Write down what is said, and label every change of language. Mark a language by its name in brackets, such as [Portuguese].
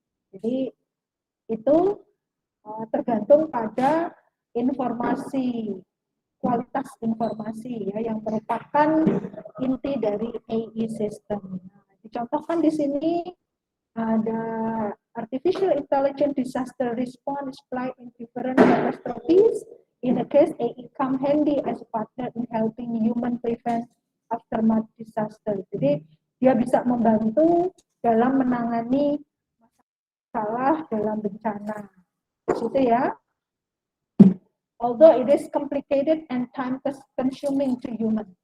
[Indonesian] Jadi itu tergantung pada informasi, kualitas informasi ya, yang merupakan inti dari AI system. Nah, dicontohkan di sini ada [English] artificial intelligence disaster response applied in different catastrophes. In the case, AI come handy as a partner in helping human prevent aftermath disaster. [Indonesian] Jadi dia bisa membantu dalam menangani masalah dalam bencana. Gitu ya. [English] Although it is complicated and time consuming to human.